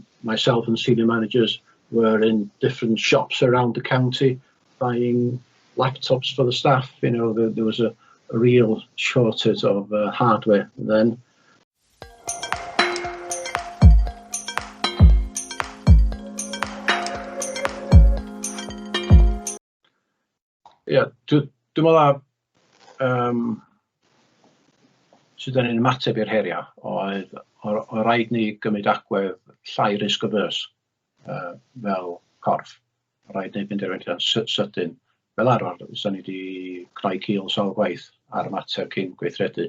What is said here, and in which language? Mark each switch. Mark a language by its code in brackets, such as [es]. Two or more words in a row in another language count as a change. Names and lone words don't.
[en] Myself and senior managers were in different shops around the county buying laptops for the staff. You know, there was a real shortage of hardware then. Yeah, [cy] dwi'n meddwl sydd yn ymateb i'r heria oedd o rhaid ni gymryd agwedd llai risg averse fel corff. O rhaid ni benderfyniad sydyn. Fel arfer, fysa ni wedi creu cil sawl gwaith ar ymateb cyn gweithredu.